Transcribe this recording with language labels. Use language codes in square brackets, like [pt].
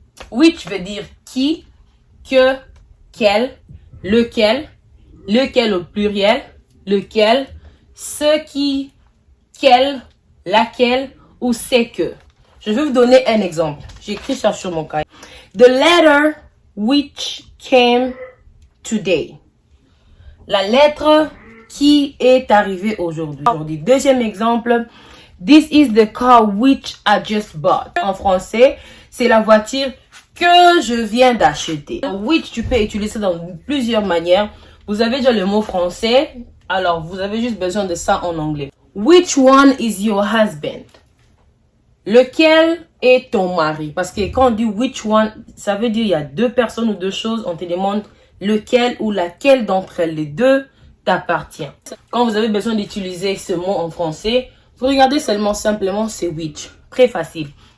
[fr] Which veut dire qui, que, quel, lequel au pluriel, lequel, ce qui, quel, laquelle ou c'est que. Je vais vous donner un exemple. J'ai écrit ça sur mon cahier. [en] The letter which came today. [fr] La lettre qui est arrivée aujourd'hui. Deuxième exemple. [en] This is the car which I just bought. [fr] En français, c'est la voiture que je viens d'acheter. Which, tu peux utiliser dans plusieurs manières. Vous avez déjà le mot français. Alors, vous avez juste besoin de ça en anglais. [en] Which one is your husband? [fr] Lequel est ton mari? Parce que quand on dit [en] which one, [fr] ça veut dire il y a deux personnes ou deux choses. On te demande lequel ou laquelle d'entre elles, les deux, t'appartient. Quand vous avez besoin d'utiliser ce mot en français, vous regardez simplement c'est which. Très facile.